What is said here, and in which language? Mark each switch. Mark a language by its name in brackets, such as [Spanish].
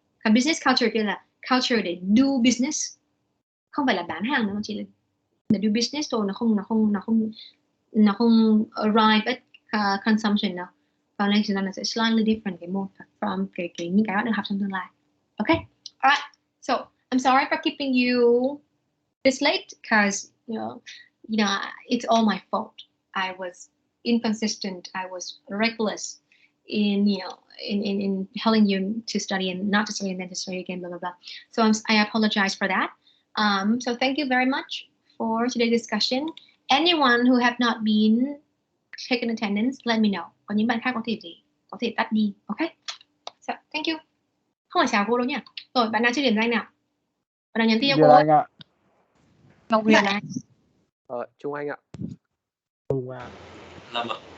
[Vietnamese] Còn business culture kia là culture để do business, không phải là bán hàng nữa, chỉ là do business thôi, nó không [English] arrive at consumption [Vietnamese] đâu. Còn đây nó sẽ [English] slightly different [Vietnamese] cái môn from cái những cái bạn được học trong tương lai. [English] Okay, alright. So I'm sorry for keeping you this late, because you know it's all my fault. I was inconsistent. I was reckless in in telling you to study and not to study and then to study again, blah blah blah. So I apologize for that. So thank you very much for today's discussion. Anyone who have not been taken attendance, let me know. [Vietnamese] Còn những bạn khác có thể tắt đi. [English] Okay. So thank you. [Vietnamese] Không phải chào cô đâu nhỉ. Rồi, bạn nào chưa điểm danh nào? Bạn nào nhắn tin cho cô Anh ạ. Ngọc Huyền này. Trung Anh ạ. Trung ạ. Lâm ạ.